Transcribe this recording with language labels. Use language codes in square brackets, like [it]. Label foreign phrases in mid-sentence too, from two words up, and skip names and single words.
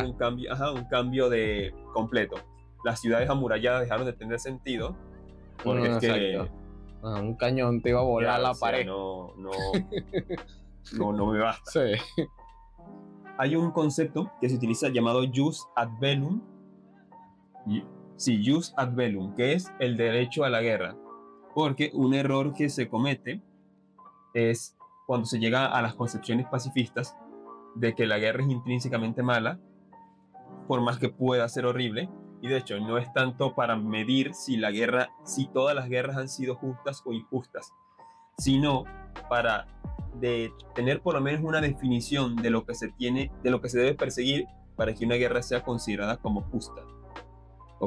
[es] Un cambio de completo. Las ciudades amuralladas dejaron de tener sentido porque es que un cañón te iba a volar la pared. No me basta. Sí. Hay un concepto que se utiliza llamado [la] jus ad bellum. [es] Sí, [la] jus ad bellum, [es] que es el derecho a la guerra. Porque un error que se comete es cuando se llega a las concepciones pacifistas de que la guerra es intrínsecamente mala, por más que pueda ser horrible, y de hecho no es tanto para medir si todas las guerras han sido justas o injustas, sino para tener por lo menos una definición de lo que se debe perseguir para que una guerra sea considerada como justa, ¿ok?